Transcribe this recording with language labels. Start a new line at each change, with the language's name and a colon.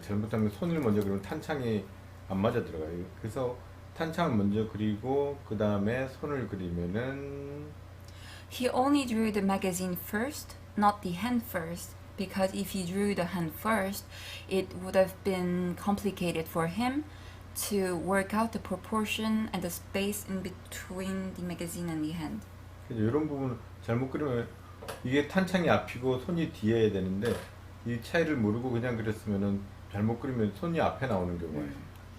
Korean: 잘못하면 손을 먼저 그리면 탄창이 안 맞아 들어가요. 그래서 탄창을 먼저 그리고 그 다음에 손을 그리면은
English: He only drew the magazine first, not the hand first, because if he drew the hand first, it would have been complicated for him to work out the proportion and the space in between the magazine and the hand.
Korean: 이런 부분 잘못 그리면 이게 탄창이 앞이고 손이 뒤에야 되는데 이 차이를 모르고 그냥 그렸으면은 잘못 그리면 손이 앞에 나오는 경우가 있어요.